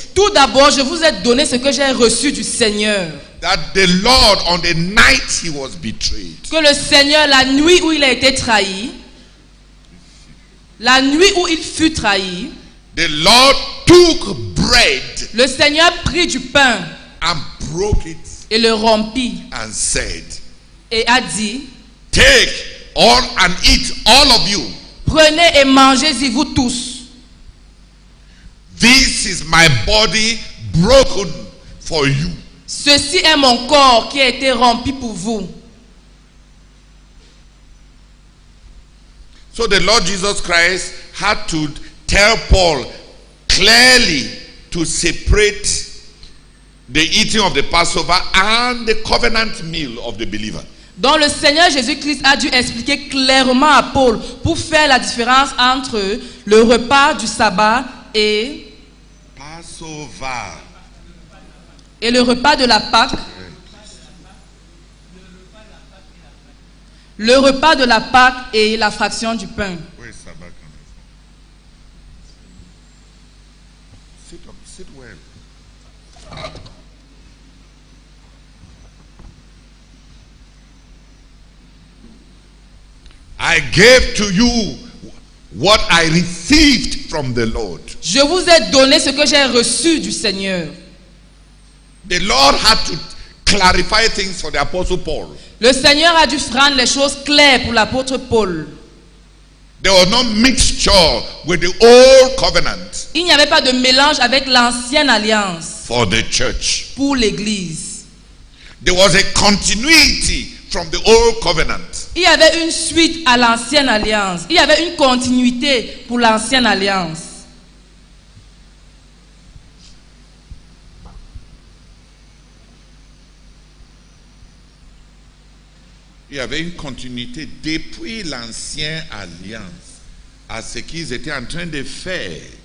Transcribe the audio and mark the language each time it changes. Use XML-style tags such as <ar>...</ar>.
<fr>tout d'abord, je vous ai donné ce que j'ai reçu du Seigneur.</fr> <en>That the Lord, on the night he was betrayed,</en> <fr>Que le Seigneur, la nuit où il a été trahi, la nuit où il fut trahi,</fr> <en>the Lord took bread</en> <fr>le Seigneur prit du pain</fr> <en>and broke it</en> <fr>et le rompit</fr> <en>and said,</en> <fr>et a dit,</fr> <en>take all and eat, all of you.</en> <fr>prenez et mangez-y vous tous.</fr> <en>This is my body broken for you.</en> <fr>Ceci est mon corps qui a été rompu pour vous.</fr> <en>So the Lord Jesus Christ had to tell Paul clearly to separate the eating of the Passover and the covenant meal of the believer.</en> <fr>Donc le Seigneur Jésus-Christ a dû expliquer clairement à Paul pour faire la différence entre le repas du sabbat et</fr> <en>Passover.</en> <fr>le repas de la Pâque. Le repas de la Pâque et la fraction du pain.</fr> <en>Where is Sabbath coming from? Sit up, sit well. I gave to you what I received from the Lord.</en> <fr>Je vous ai donné ce que j'ai reçu du Seigneur.</fr> <en>The Lord had to clarify things for the Apostle Paul.</en> <fr>Le Seigneur a dû rendre les choses claires pour l'apôtre Paul.</fr> <en>There was no mixture with the old covenant</en> <fr>Il n'y avait pas de mélange avec l'ancienne alliance</fr> <en>for the church.</en> <fr>pour l'Église.</fr> <en>There was a continuity from the old covenant.</en> <fr>Il y avait une suite à l'ancienne alliance. Il y avait une continuité pour l'ancienne alliance. Il y avait une continuité depuis l'ancienne alliance à ce qu'ils étaient en train de faire.</fr>